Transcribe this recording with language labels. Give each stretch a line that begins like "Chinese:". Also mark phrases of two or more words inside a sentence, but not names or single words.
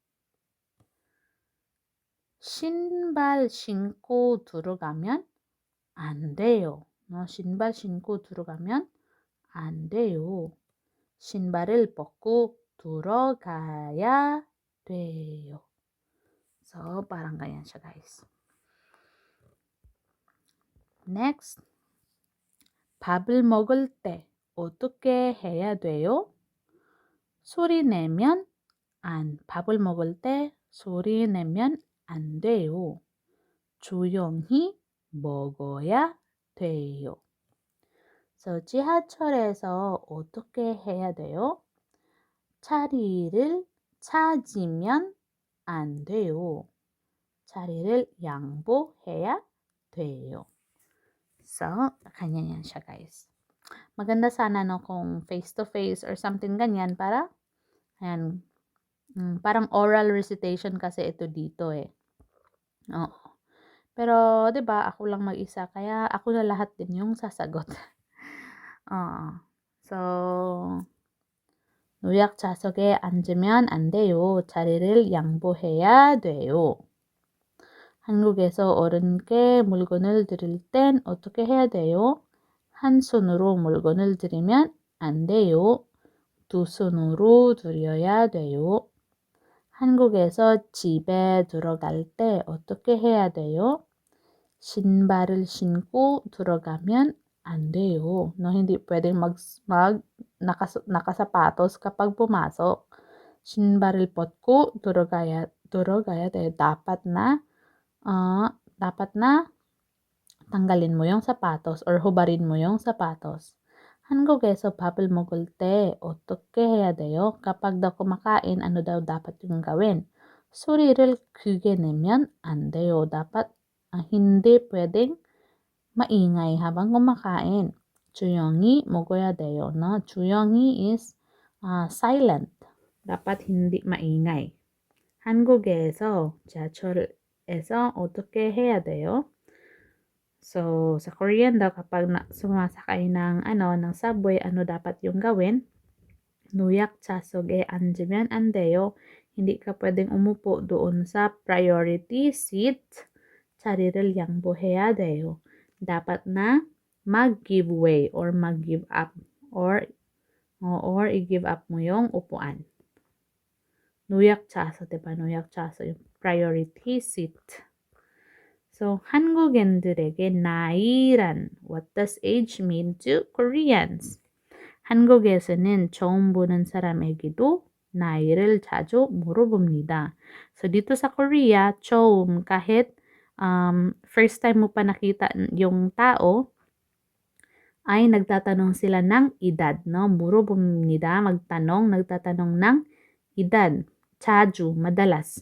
Korean: 신발 신고 들어가면 안 돼요. 신발 신고 들어가면 안 돼요. 신발을 벗고 들어가야 돼요.
Filipino: So, parang ganyan siya, guys. Next,
Korean: 밥을 먹을 때 어떻게 해야 돼요? 소리 내면 밥을 먹을 때 소리 내면 안 돼요. 조용히 먹어야 돼요. So, 지하철에서 어떻게 해야 돼요? 자리를 찾으면 안 돼요. 자리를 양보해야 돼요.
Filipino: So, ganyan yan siya, guys. Maganda sana no kung
English: face-to-face or something
Filipino: ganyan para, ayan, parang
English: oral recitation
Filipino: kasi ito dito eh. Oo. Pero, 'di ba, ako lang mag-isa kaya ako na lahat din yung sasagot. So,
Korean: 노약 좌석에 앉으면 안 돼요. 자리를 양보해야 돼요. 한국에서 어른께 물건을 드릴 땐 어떻게 해야 돼요? 한 손으로 물건을 드리면 안 돼요. 두 손으로 드려야 돼요. 한국에서 집에 들어갈 때 어떻게 해야 돼요? 신발을 신고 들어가면 안 돼요.
Filipino: No, hindi pwedeng nakasapatos kapag pumasok.
Korean: 신발을 벗고 들어가야 돼요.
Filipino: Dapat na tanggalin mo yung sapatos or hubarin mo yung sapatos.
Korean: 한국에서 밥을 먹을 때 어떻게 해야 돼요?
Filipino: kapag daw kumakain, ano daw dapat yung gawin?
Korean: 소리를 크게 내면 안 돼요.
Filipino: dapat hindi pwedeng maingay habang kumakain.
Korean: 조용히 먹어야 돼요. No? 조용히
English: is silent.
Filipino: dapat hindi maingay.
Korean: 한국에서 지하철에서 어떻게 해야 돼요?
Filipino: So, sa Korean daw kapag sumasakay ng subway, ano dapat yung gawin?
Korean: 노약 좌석에 앉으면 안 돼요.
Filipino: Hindi ka pwedeng umupo doon sa
English: priority seat.
Korean: 자리를 양보해야 돼요.
Filipino: Dapat na mag-give way or mag-give up or i-give up mo yung upuan. 노약자서, diba? 노약자서, yung
English: priority seat.
Filipino: So,
Korean: 한국인들에게 나이란,
English: what does age mean to Koreans?
Korean: 한국에서는 처음 보는 사람에게도 나이를 자주 물어봅니다.
Filipino: So, dito sa Korea, 처음, kahit
English: first time
Filipino: mo pa nakita yung tao, ay nagtatanong sila ng edad, no? 물어봅니다, nagtatanong ng edad. 자주, madalas.